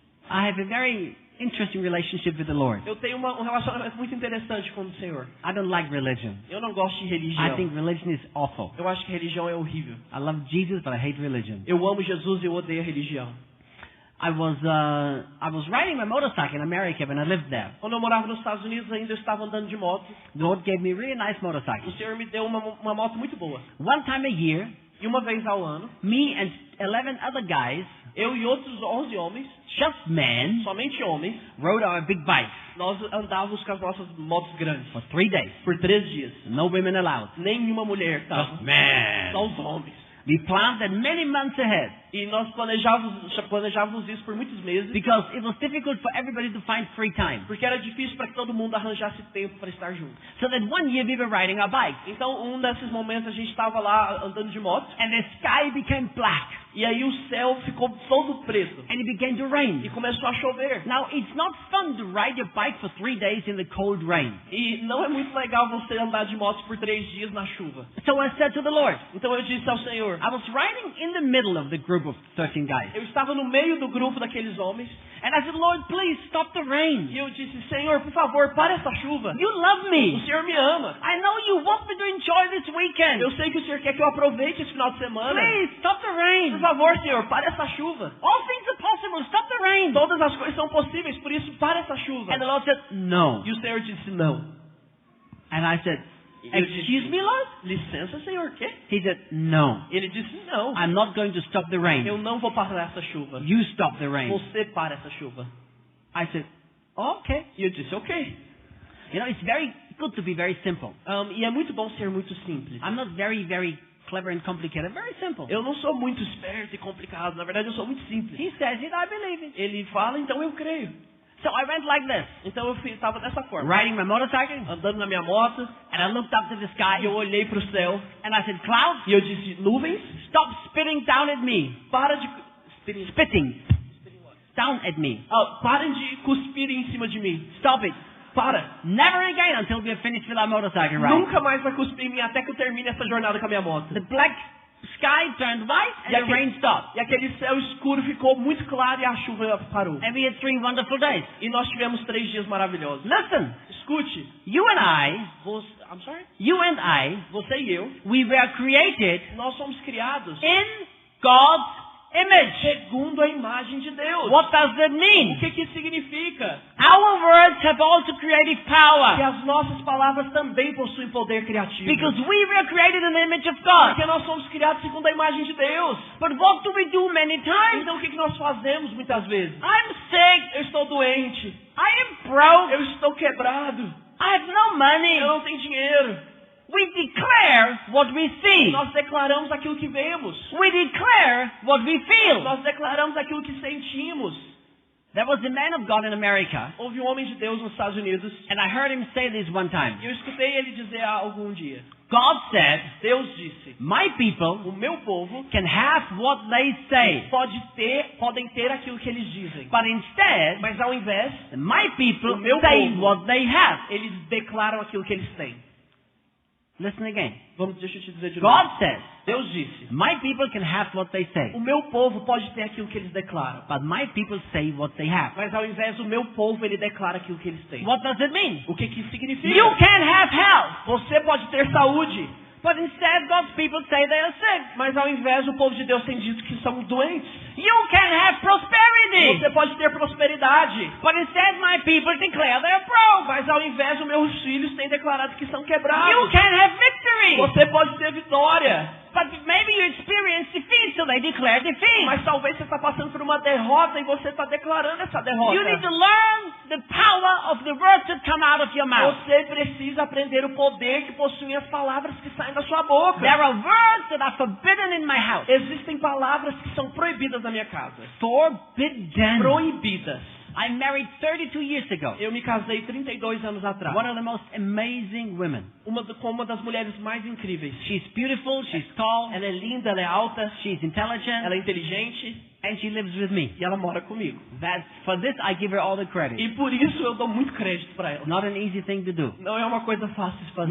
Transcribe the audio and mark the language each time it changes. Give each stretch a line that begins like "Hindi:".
English: I have a very interesting relationship with the Lord.
Portuguese: Eu tenho um relacionamento muito interessante com o Senhor.
English: I don't like religion.
Portuguese: Eu não gosto de
English: I
Portuguese: religião.
English: think religion is awful.
Portuguese: Eu acho que religião é horrível.
English: I love Jesus, but I hate religion.
Portuguese: Eu amo Jesus e eu odeio a religião.
English: I was riding my motorcycle in America when I lived there.
Portuguese: Quando eu morava nos Estados Unidos ainda eu estava andando de moto.
English: The Lord gave me a really nice
Portuguese: O
English: motorcycle.
Portuguese: Senhor me deu uma moto muito boa.
English: One time a year,
Portuguese: E uma vez ao ano,
English: me and 11 other guys,
Portuguese: eu e outros 11 homens,
English: just men,
Portuguese: somente homens,
English: rode our big bikes
Portuguese: nós andávamos com as nossas motos grandes
English: for 3 days.
Portuguese: por 3 dias.
English: No women allowed.
Portuguese: Nenhuma mulher estava.
English: Just men.
Portuguese: Só os homens.
English: We planned that many months ahead
Portuguese: E nós planejávamos isso por muitos meses,
English: because it was difficult for everybody to find free time.
Portuguese: porque era difícil para que todo mundo arranjasse tempo para estar junto.
English: So that one year we were riding our bikes
Portuguese: Então, um desses momentos a gente estava lá andando de moto,
English: and the sky became black
Portuguese: e aí o céu ficou todo preto
English: and it began to rain.
Portuguese: e começou a chover.
English: Now it's not fun to ride your bike for 3 days in the cold rain.
Portuguese: E não é muito legal você andar de moto por 3 dias na chuva.
English: So I said to the Lord,
Portuguese: Então eu disse ao Senhor,
English: I was riding in the middle of the group of 13 guys.
Portuguese: eu estava no meio do grupo daqueles homens,
English: And I said, Lord, please stop the rain.
Portuguese: e eu disse, Senhor, por favor, para essa chuva.
English: You love
Portuguese: O
English: me.
Portuguese: Senhor me ama.
English: I know you want me to enjoy this weekend.
Portuguese: Eu sei que o Senhor quer que eu aproveite esse final de semana.
English: Please stop the
Portuguese: Por
English: rain.
Portuguese: favor, Senhor, para essa chuva.
English: All things are possible. Stop the rain.
Portuguese: Todas as coisas são possíveis, por isso, para essa chuva.
English: And the Lord said, no.
Portuguese: E o Senhor disse, não.
English: And I said,
Portuguese: Eu disse,
English: excuse me, Lord?
Portuguese: licença, Senhor, quê?
English: He said, no.
Portuguese: Ele disse, não.
English: I'm not going to stop the rain.
Portuguese: Eu não vou parar essa chuva.
English: You stop the rain.
Portuguese: Você para essa chuva.
English: I said, okay.
Portuguese: E eu disse, ok.
English: You know, it's very good to be very simple.
Portuguese: E é muito bom ser muito simples.
English: I'm not very, very clever and complicated. Very simple.
Portuguese: Eu não sou muito esperto e complicado. Na verdade, eu sou muito simples.
English: He says it, I believe it.
Portuguese: Ele fala, então eu creio.
English: So I went like this,
Portuguese: Então eu estava dessa forma.
English: riding my motorcycle,
Portuguese: Andando na minha moto,
English: and I looked up to the
Portuguese: e
English: sky,
Portuguese: eu olhei para o céu,
English: and I said, clouds,
Portuguese: e eu disse, nuvens,
English: stop spitting down at me.
Portuguese: para de...
English: Spitting down at me.
Portuguese: Parem de cuspir em cima de mim.
English: Stop it.
Portuguese: Para.
English: Never again until we are finished with our motorcycle ride.
Portuguese: Nunca mais vai cuspir em mim até que eu termine essa jornada com a minha moto.
English: The black sky turned white, and
Portuguese: E
English: the rain stopped.
Portuguese: e aquele céu escuro ficou muito claro e a chuva parou.
English: And we had 3 wonderful days.
Portuguese: E nós tivemos 3 dias maravilhosos.
English: Listen,
Portuguese: Escute.
English: you and I, I'm sorry?
Portuguese: Você e eu,
English: we were created
Portuguese: nós somos criados
English: in God's image.
Portuguese: segundo a imagem de Deus.
English: What does that
Portuguese: O
English: mean?
Portuguese: que isso significa?
English: Our words have also creative
Portuguese: Que
English: power
Portuguese: as nossas palavras também possuem poder criativo.
English: because we were created in the image of God.
Portuguese: Porque nós somos criados segundo a imagem de Deus.
English: But what do we do many times?
Portuguese: Então o que nós fazemos muitas vezes?
English: I'm sick.
Portuguese: Eu estou doente.
English: I am broke.
Portuguese: Eu estou quebrado.
English: I have no money.
Portuguese: Eu não tenho dinheiro.
English: We declare what we see.
Portuguese: Nós declaramos aquilo que vemos.
English: We declare what we feel.
Portuguese: Nós declaramos aquilo que sentimos.
English: There was a man of God in America,
Portuguese: Houve um homem de Deus nos Estados Unidos.
English: and I heard him say this one time.
Portuguese: E eu escutei ele dizer algum dia.
English: God said,
Portuguese: Deus disse,
English: my people
Portuguese: o meu povo
English: can have what they say,
Portuguese: podem ter aquilo que eles dizem.
English: but instead,
Portuguese: Mas ao invés,
English: my people
Portuguese: O meu
English: say
Portuguese: povo.
English: what they have.
Portuguese: eles declaram aquilo que eles têm.
English: Listen again.
Portuguese: Deixa eu te dizer de novo.
English: God says,
Portuguese: Deus disse,
English: my people can have what they say,
Portuguese: o meu povo pode ter aquilo que eles declaram.
English: but my people say what they have.
Portuguese: Mas ao invés do meu povo, ele declara aquilo que eles têm.
English: What does it mean?
Portuguese: O que isso significa?
English: You can have health,
Portuguese: Você pode ter saúde,
English: but instead God's people say they are sick.
Portuguese: mas ao invés o povo de Deus tem dito que são doentes.
English: You can have prosperity,
Portuguese: Você pode ter prosperidade,
English: but instead my people declare they are broke.
Portuguese: mas ao invés os meus filhos têm declarado que são quebrados.
English: You can have victory,
Portuguese: Você pode ter vitória,
English: but maybe you experience defeat, so they declare defeat.
Portuguese: mas talvez você está passando por uma derrota e você está declarando essa derrota.
English: You need to learn the power of the words that come out of your mouth.
Portuguese: Você precisa aprender o poder que possuem as palavras que saem da sua boca.
English: There are words that are forbidden in my house.
Portuguese: Existem palavras que são proibidas na minha casa.
English: Forbidden.
Portuguese: Proibidas.
English: I married 32 years ago.
Portuguese: Eu me casei 32 anos atrás.
English: One of the most amazing women.
Portuguese: Com uma das mulheres mais incríveis.
English: She's beautiful, she's tall,
Portuguese: Ela é linda, ela é alta,
English: she's intelligent,
Portuguese: ela é inteligente
English: and she lives with me.
Portuguese: e ela mora comigo.
English: For this I give her all the credit.
Portuguese: E por isso eu dou muito crédito para ela.
English: Not an easy thing to do.
Portuguese: Não é uma coisa fácil de fazer.